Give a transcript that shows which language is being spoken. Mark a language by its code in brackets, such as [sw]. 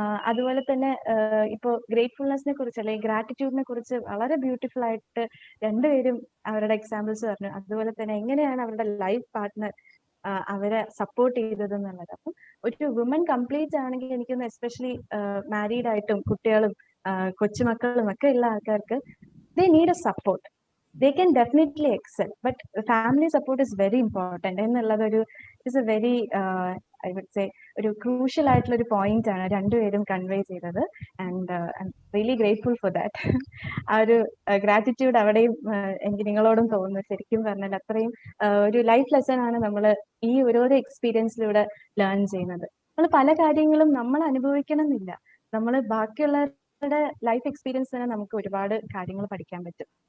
[ml] അതുപോലെ തന്നെ ഇപ്പോൾ ഗ്രേറ്റ്ഫുൾനെസ്സിനെ കുറിച്ച് അല്ലെങ്കിൽ ഗ്രാറ്റിറ്റ്യൂഡിനെ കുറിച്ച് വളരെ ബ്യൂട്ടിഫുൾ ആയിട്ട് രണ്ടുപേരും അവരുടെ എക്സാമ്പിൾസ് പറഞ്ഞു. അതുപോലെ തന്നെ എങ്ങനെയാണ് അവരുടെ ലൈഫ് പാർട്ട്ണർ അവരെ സപ്പോർട്ട് ചെയ്തത് എന്നുള്ളത്. അപ്പം ഒരു വുമൻ കംപ്ലീറ്റ് ആണെങ്കിൽ എനിക്കൊന്ന് എസ്പെഷ്യലി മാരീഡ് ആയിട്ടും കുട്ടികളും കൊച്ചുമക്കളും ഒക്കെ ഉള്ള ആൾക്കാർക്ക് they need A support. [en] They can definitely excel, but family support is very important എന്നുള്ളത് is a very I would say ഒരു crucial ആയിട്ടുള്ള ഒരു point ആണ് രണ്ടുപേരും കൺവേ ചെയ്തത്. And I'm really grateful for that. [ml] ആ ഒരു ഗ്രാറ്റിറ്റ്യൂഡ് അവിടെയും എനിക്ക് നിങ്ങളോടും തോന്നുന്നു. ശരിക്കും പറഞ്ഞാൽ അത്രയും ഒരു ലൈഫ് ലെസൺ ആണ് നമ്മൾ ഈ ഓരോരോ എക്സ്പീരിയൻസിലൂടെ ലേൺ ചെയ്യുന്നത്. നമ്മൾ പല കാര്യങ്ങളും നമ്മൾ അനുഭവിക്കണം എന്നില്ല, നമ്മൾ ബാക്കിയുള്ളവരുടെ ലൈഫ് എക്സ്പീരിയൻസ് തന്നെ നമുക്ക് ഒരുപാട് കാര്യങ്ങൾ പഠിക്കാൻ പറ്റും.